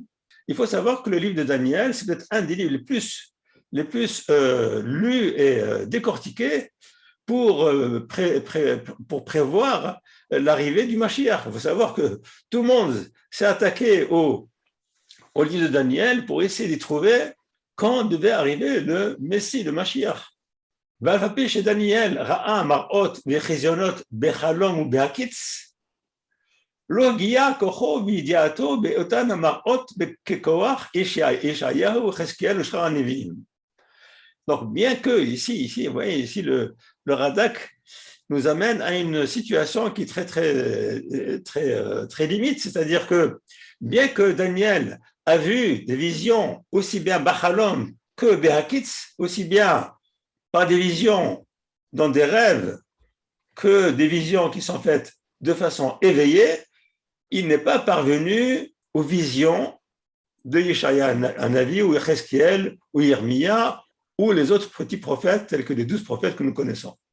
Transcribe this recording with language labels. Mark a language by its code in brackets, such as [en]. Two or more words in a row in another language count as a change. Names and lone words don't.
[fr] Il faut savoir que le livre de Daniel, c'est peut-être un des livres les plus lus et décortiqués pour prévoir l'arrivée du Mashiach. Il faut savoir que tout le monde s'est attaqué au livre de Daniel pour essayer de trouver quand devait arriver le Messie, le Mashiach. [he] ואף על פי שדניאל ראה מראות וחזיונות בחלום ובהקיץ, לא הגיע כוחו וידיעתו באותן המראות ככוח ישעיהו, יחזקאל ושאר הנביאים. [fr] Donc, bien que ici, vous voyez, ici le Radak nous amène à une situation qui est très limite, c'est-à-dire que bien que Daniel a vu des visions aussi bien Bachalom que Behakitz, aussi bien par des visions dans des rêves que des visions qui sont faites de façon éveillée, il n'est pas parvenu aux visions de [he] ישעיה הנביא [fr] ou Yechezkiel ou Yirmiya ou les autres petits prophètes tels que les 12 prophètes que nous connaissons.